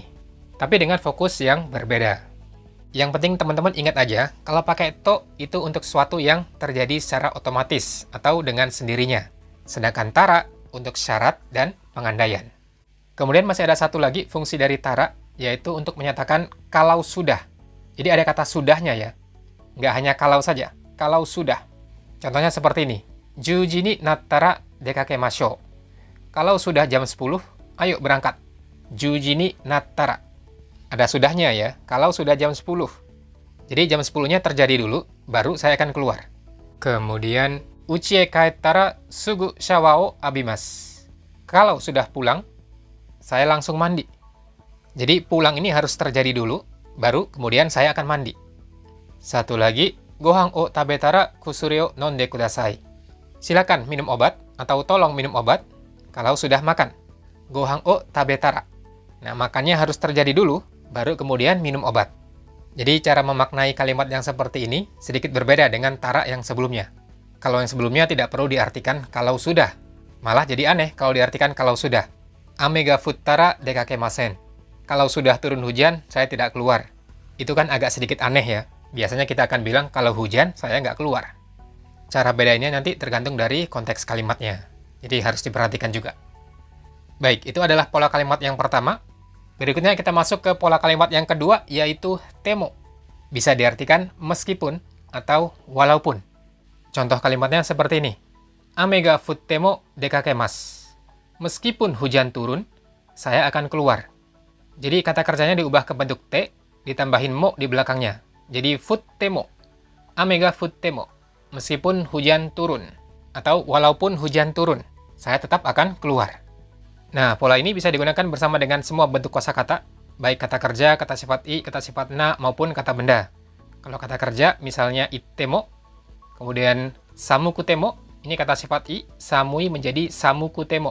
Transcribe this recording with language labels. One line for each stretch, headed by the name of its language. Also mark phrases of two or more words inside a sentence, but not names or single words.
Indonesian: Tapi dengan fokus yang berbeda. Yang penting teman-teman ingat aja, kalau pakai to itu untuk sesuatu yang terjadi secara otomatis atau dengan sendirinya. Sedangkan tara untuk syarat dan pengandaian. Kemudian masih ada satu lagi fungsi dari tara, yaitu untuk menyatakan kalau sudah. Jadi ada kata sudahnya ya. nggak hanya kalau saja, kalau sudah. Contohnya seperti ini.
Japanese: 10 時になったら出かけましょう.
Indonesian: Kalau sudah jam 10, ayo berangkat.
Japanese: 10 時になったら.
Indonesian: Ada sudahnya ya, kalau sudah jam 10. Jadi jam 10-nya terjadi dulu, baru saya akan keluar. Kemudian,
Japanese: 家へ帰ったらすぐシャワーを浴びます.
Indonesian: Kalau sudah pulang, saya langsung mandi. Jadi pulang ini harus terjadi dulu, baru kemudian saya akan mandi. Satu lagi,
Japanese: ご飯を食べたら薬を飲んでください.
Indonesian: Silakan minum obat atau tolong minum obat kalau sudah makan.
Japanese: ご飯を食べたら.
Indonesian: Nah, makannya harus terjadi dulu, baru kemudian minum obat. Jadi cara memaknai kalimat yang seperti ini sedikit berbeda dengan tara yang sebelumnya. Kalau yang sebelumnya tidak perlu diartikan kalau sudah. Malah jadi aneh kalau diartikan kalau sudah.
Japanese: 雨が降ったら出かけません.
Indonesian: Kalau sudah turun hujan, saya tidak keluar. Itu kan agak sedikit aneh ya. Biasanya kita akan bilang kalau hujan, saya nggak keluar. Cara bedanya nanti tergantung dari konteks kalimatnya. Jadi harus diperhatikan juga. Baik, itu adalah pola kalimat yang pertama. Berikutnya kita masuk ke pola kalimat yang kedua, yaitu temo. Bisa diartikan meskipun atau walaupun. Contoh kalimatnya seperti ini.
Japanese: 雨が降っても出かけます.
Indonesian: Meskipun hujan turun, saya akan keluar. Jadi kata kerjanya diubah ke bentuk te, ditambahin mo di belakangnya.
Japanese: Jadi 降っても。雨が降っても.
Indonesian: Meskipun hujan turun. Atau walaupun hujan turun, saya tetap akan keluar. Nah, pola ini bisa digunakan bersama dengan semua bentuk kosakata, baik kata kerja, kata sifat i, kata sifat na, maupun kata benda. Kalau kata kerja, misalnya ittemo, kemudian samukutemo, ini kata sifat i, samui menjadi samukutemo.